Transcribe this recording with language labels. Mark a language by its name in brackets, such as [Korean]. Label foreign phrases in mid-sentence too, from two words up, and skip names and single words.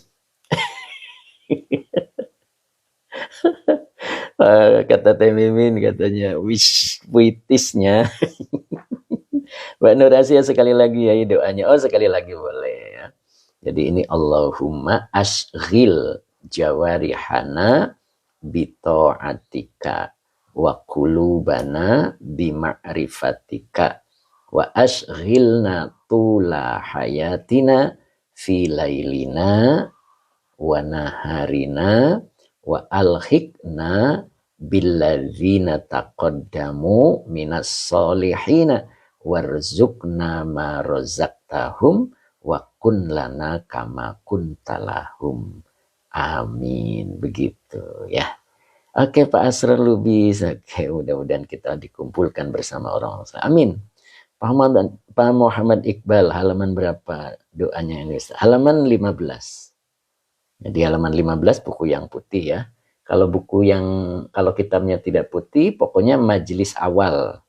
[Indonesian] Kata Teh Mimin katanya witisnya Mbak Nur Asia sekali lagi ya doanya. Oh, sekali lagi boleh ya. Jadi ini [Arabic] اللهم اشغل جوارحنا بطاعتك و قلوبنا بمعرفتك واشغلنا طول حياتنا في ليلنا ونهارنا وألحقنا بالذين تقدموا من الصالحين وارزقنا ما رزقتهم وكن لنا كما كنت لهم. [Indonesian] Amin. Begitu ya. Oke Pak Asrul Lubis. Oke, mudah-mudahan kita dikumpulkan bersama orang-orang. Amin. Pak Muhammad Iqbal, halaman berapa doanya ini? Halaman 15. Di halaman 15 buku yang putih ya. Kalau kitabnya tidak putih, pokoknya majelis awal.